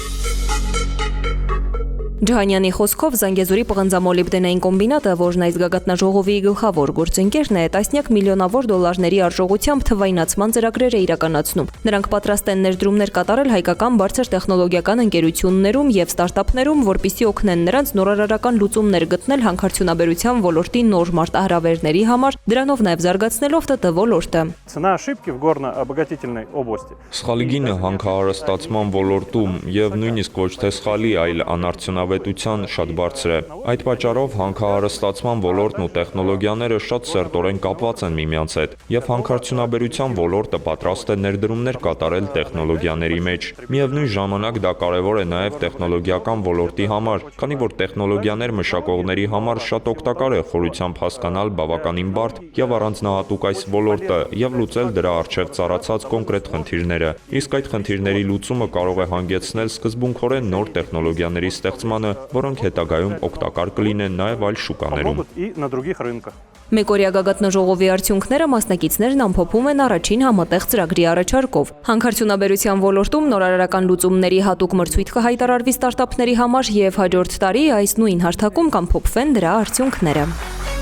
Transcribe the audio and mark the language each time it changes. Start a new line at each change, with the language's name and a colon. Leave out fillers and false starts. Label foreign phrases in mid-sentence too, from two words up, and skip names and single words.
Armenian: Ջհանյանի խոսքով Զանգեզուրի պղնձամոլիբդենային կոմբինատը, որն այս գագաթնաժողովի գլխավոր գործընկերն է, տասնյակ միլիոնավոր դոլարների արժողությամբ թվայնացման ծրագրեր է իրականացնում։ Նրանք պատրաստ են ներդրումներ կատարել հայկական բարձր տեխնոլոգիական ընկերություններում եւ ստարտափներում, որպիսի օգնեն նրանց նորարարական լուծումներ գտնել հանքարդյունաբերության ոլորտի նոր մարտահրավերների համար, դրանով նաեւ զարգացնելով ՏՏ ոլորտը։
Russian: Цена ошибки в горно-обогатительной области։
Armenian: Սխալի գինը հանքահարստացման ոլորտում եւ նույնիսկ ոչ թե սխալի, այլ անարդյունավետ արդյունավետության շատ բարձր է։ Այդ պատճառով հանքահարստացման ոլորտն ու տեխնոլոգիաները շատ սերտորեն կապված են միմյանց հետ, եւ հանքարդյունաբերության ոլորտը պատրաստ է ներդրումներ կատարել տեխնոլոգիաների մեջ։ Միևնույն ժամանակ դա կարևոր է նաեւ տեխնոլոգիական ոլորտի համար, քանի որ տեխնոլոգիաներ մշակողների համար շատ օգտակար է խորությամբ հասկանալ բավականին բարդ եւ առանձնահատուկ այս ոլորտը եւ լուծել դրա առջեւ ծառացած կոնկրետ խնդիրները։ Իսկ այդ խնդիրների լուծումը կարող է հանգեցնել սկզբունքորեն նոր տեխնոլոգիաների ստեղծմանը, որոնք հետագայում օգտակար կլինեն նաեւ այլ շուկաներում։
Russian: И на других рынках.
Armenian: Մեկօրյա գագաթնաժողովի արդյունքները մասնակիցներն ամփոփում են առաջին համատեղ ծրագրի առաջարկով։ Հանքարդյունաբերության ոլորտում նորարարական լուծումների հատուկ մրցույթ կհայտարարվի ստարտափների համար եւ հաջորդ տարի այս նույն հարթակում կամփոփվեն դրա արդյունքները։